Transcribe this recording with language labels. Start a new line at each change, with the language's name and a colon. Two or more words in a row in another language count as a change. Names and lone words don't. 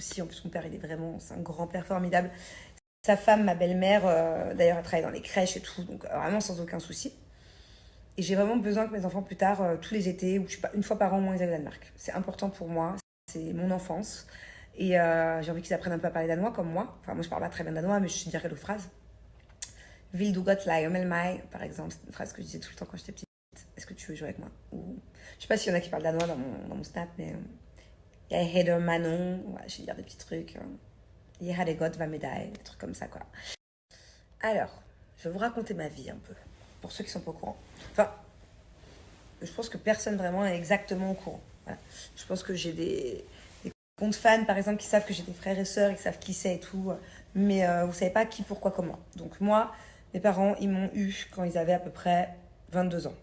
French: En plus, mon père, c'est un grand-père formidable. Sa femme, ma belle-mère, d'ailleurs, elle travaille dans les crèches et tout, donc vraiment sans aucun souci. Et j'ai vraiment besoin que mes enfants, plus tard, tous les étés, ou je sais pas, une fois par an au moins, ils aillent au Danemark. C'est important pour moi, c'est mon enfance. Et j'ai envie qu'ils apprennent un peu à parler danois comme moi. Enfin, moi, je parle pas très bien danois, mais je sais dire quelques phrases.
Danish: Vil du godt lege med mig,
French: par exemple, c'est une phrase que je disais tout le temps quand j'étais petite. Est-ce que tu veux jouer avec moi? Ou... Je sais pas s'il y en a qui parlent danois dans mon snap, mais
Danish: jeg hedder Manon,
French: ouais, je vais dire des petits trucs.
Danish: Jeg har det godt, hvad med dig,
French: des trucs comme ça, quoi. Alors, je vais vous raconter ma vie un peu, pour ceux qui sont pas au courant. Enfin, je pense que personne vraiment est exactement au courant. Voilà. Je pense que j'ai des comptes fans, par exemple, qui savent que j'ai des frères et sœurs, qui savent qui c'est et tout. Mais vous savez pas qui, pourquoi, comment. Donc moi, mes parents, ils m'ont eu quand ils avaient à peu près 22 ans.